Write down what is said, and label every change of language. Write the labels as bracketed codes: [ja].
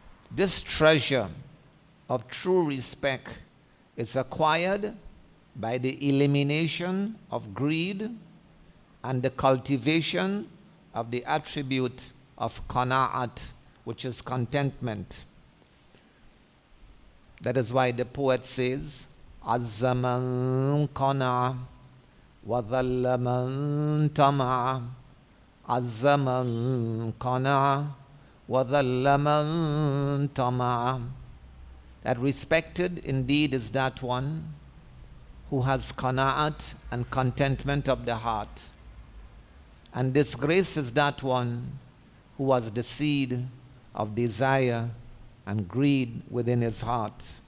[en] This treasure of true respect is acquired by the elimination of greed and the cultivation of the attribute of qana'at, which is contentment. That is why the poet says, [ar] عَزَّ مَنْ قَنَعَ وَظَلَّ مَنْ طَمَعَ عَزَّ مَنْ قَنَعَ وَظَلَّ مَنْ طَمَعَ. [en] That respected indeed is that one who has qana'at and contentment of the heart. And disgrace is that one who has the seed of desire and greed within his heart.